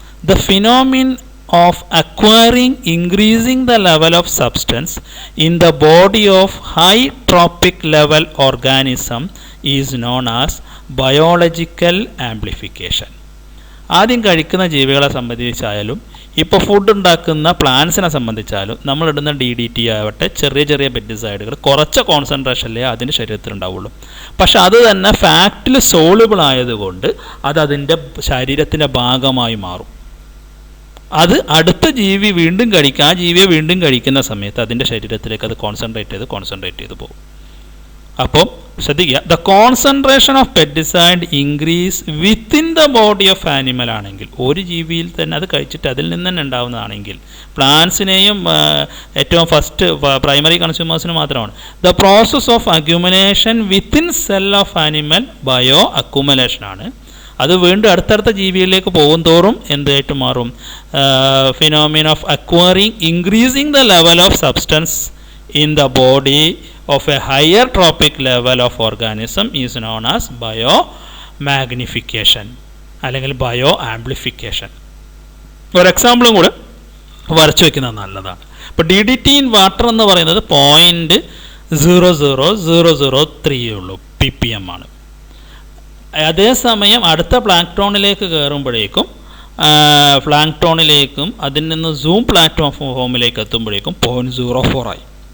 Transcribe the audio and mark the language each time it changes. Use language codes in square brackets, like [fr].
[en] The phenomenon of acquiring increasing the level of substance in the body of high trophic level organism is known as biological amplification. [ml] ആദ്യം കഴിക്കുന്ന ജീവികളെ സംബന്ധിച്ചായാലും ഇപ്പോൾ food ഉണ്ടാക്കുന്ന പ്ലാന്റ്സിനെ സംബന്ധിച്ചാലും നമ്മളിടുന്ന DDT ആവട്ടെ ചെറിയ ചെറിയ പെസ്റ്റിസൈഡുകൾ കുറച്ച് കോൺസെൻട്രേഷനിലേ അതിൻ്റെ ശരീരത്തിലുണ്ടാവുള്ളൂ. പക്ഷെ അത് തന്നെ ഫാക്റ്റിൽ സോളുബിൾ ആയതുകൊണ്ട് അത് അതിൻ്റെ ശരീരത്തിൻ്റെ ഭാഗമായി മാറും. അത് അടുത്ത ജീവി വീണ്ടും കഴിക്കുക, ആ ജീവിയെ വീണ്ടും കഴിക്കുന്ന സമയത്ത് അതിൻ്റെ ശരീരത്തിലേക്ക് അത് കോൺസെൻട്രേറ്റ് ചെയ്ത് പോകും. അപ്പോൾ ശ്രദ്ധിക്കുക, [en] the concentration of pesticide increase within the body of animal [ml] ആണെങ്കിൽ, ഒരു ജീവിയിൽ തന്നെ അത് കഴിച്ചിട്ട് അതിൽ നിന്ന് തന്നെ ഉണ്ടാവുന്നതാണെങ്കിൽ, പ്ലാന്റ്സിനെയും ഏറ്റവും ഫസ്റ്റ് പ്രൈമറി കൺസ്യൂമേഴ്സിന് മാത്രമാണ്. [en] The process of accumulation within cell of animal bio accumulation ആണ്. [ml] അത് വീണ്ടും അടുത്തടുത്ത ജീവികളിലേക്ക് പോകും തോറും എന്തായിട്ട് മാറും? [en] Phenomena of acquiring increasing the level of substance in the body of a higher tropic level of organism is known as biomagnification അല്ലെങ്കിൽ bio amplification. [ml] ഒരു എക്സാമ്പിളും കൂടെ വരച്ചു വയ്ക്കുന്നത് നല്ലതാണ്. ഇപ്പോൾ DDT ഇൻ വാട്ടർ എന്ന് പറയുന്നത് 0.00003 ഉള്ളൂ ppm ആണ്. അതേസമയം അടുത്ത പ്ലാങ്ക്ടോണിലേക്ക് കയറുമ്പോഴേക്കും പ്ലാങ്ക്ടോണിലേക്കും അതിൽ നിന്ന് സൂം പ്ലാങ്ക്ടോൺ ഫോമിലേക്ക് എത്തുമ്പോഴേക്കും 0.04 ആയി.